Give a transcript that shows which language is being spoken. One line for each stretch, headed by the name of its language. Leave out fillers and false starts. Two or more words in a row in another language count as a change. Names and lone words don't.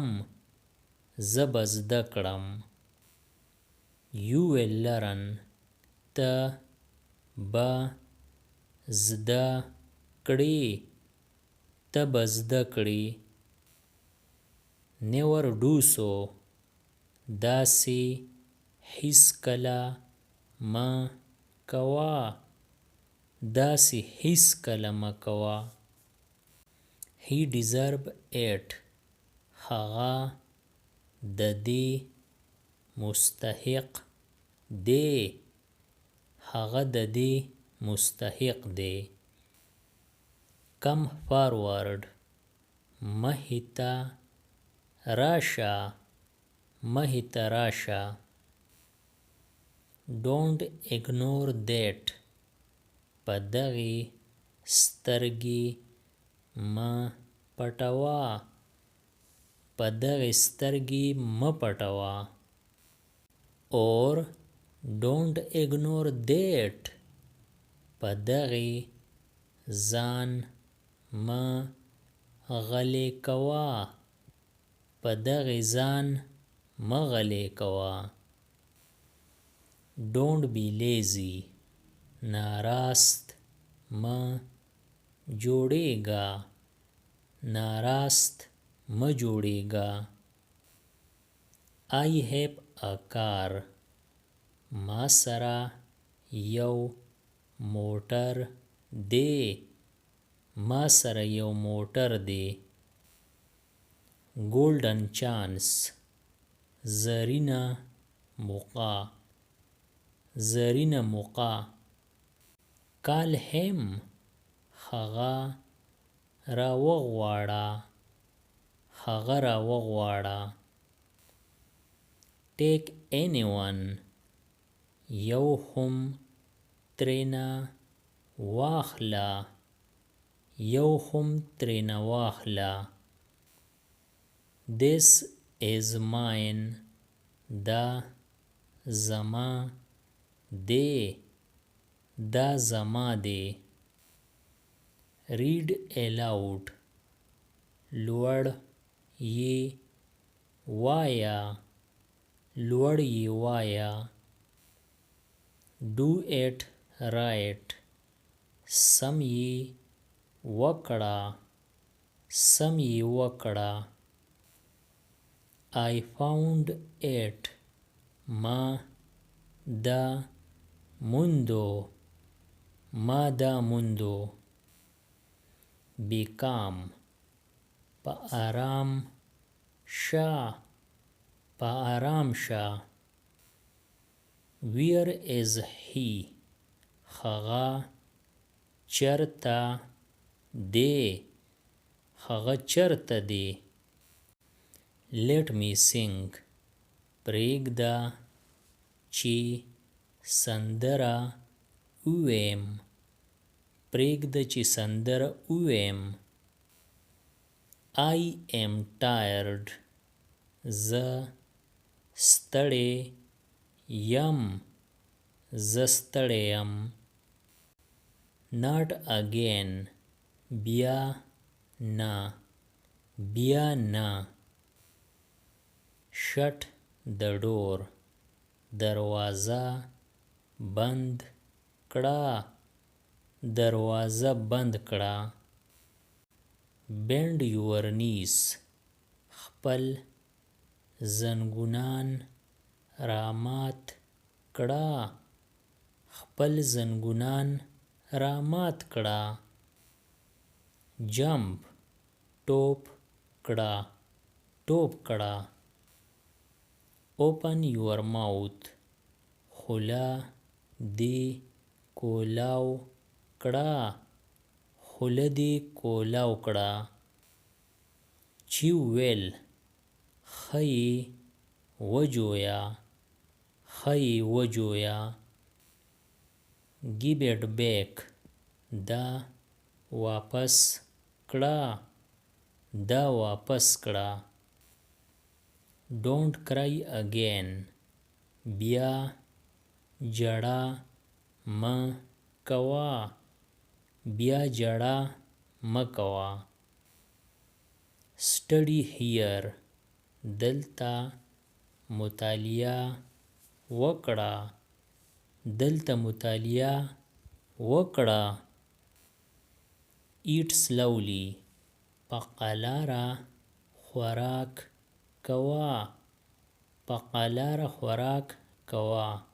Pashto: زه به زده کړم.
English: You will learn.
Pashto: ته به زده کړې. ته به زده کړې.
English: Never do so.
Pashto: داسې هیڅکله مه کوه. داسې هیڅکله مه کوه.
English: He deserve it.
Pashto: هغه د دې مستحق دی. هغه د دې مستحق دی.
English: Come forward.
Pashto: مخې ته راشه. مخې ته راشه.
English: Don't ignore that.
Pashto: په دغې سترګې مه پټوه. په دغې سترګې مه پټوه.
English: Or don't ignore that.
Pashto: په دغې ځان مه غلی کوه. په دغې ځان مه غلی کوه.
English: Don't be lazy.
Pashto: ناراست مه جوړېږه. ناراست مه جوړېږه.
English: I have a car.
Pashto: ما سره یو موټر دی. ما سره یو موټر دی.
English: Golden chance.
Pashto: زرینه موقع. زرینه موقع.
English: Call him.
Pashto: هغه راوغواړه. هغه راوغواړه.
English: take anyone
Pashto: یو هم ترینا واخلا یو هم ترینا واخلا
English: This is mine
Pashto: دا زما دی دا زما دی
English: read aloud
Pashto: لوړ یې وایا لوړ یې وایا
English: do it right
Pashto: سم یې وکړه سم یې وکړه
English: I found it
Pashto: ما دا موندو ما دا موندو become په آرام شه په آرام شه
English: where is he
Pashto: هغه چرته دی هغه چرته دی
English: let me sing
Pashto: پرېږده چې سندره ووایم پرېږده چې سندره ووایم
English: I am tired
Pashto: زه ستړی یم زه ستړی یم
English: not again
Pashto: بیا نه بیا نه
English: shut the door
Pashto: دروازه بند کړه دروازه بند کړه
English: bend your knees
Pashto: خپل زنګونان رامات کړه خپل زنګونان رامات کړه jump ټوپ کړه ټوپ کړه
English: open your mouth
Pashto: خوله دې کولاو کړه خوله دې کولاو کړه
English: chew well
Pashto: ښه یې وجویا ښه یې وجویا
English: give it back
Pashto: دا واپس کړه دا واپس کړه
English: don't cry again
Pashto: بیا جړه مه کوه بیا جړه مه کوه
English: study here
Pashto: دلته مطالعه وکړه دلته مطالعه وکړه
English: eat slowly
Pashto: په قلاره خوراک کوه په قلاره خوراک کوه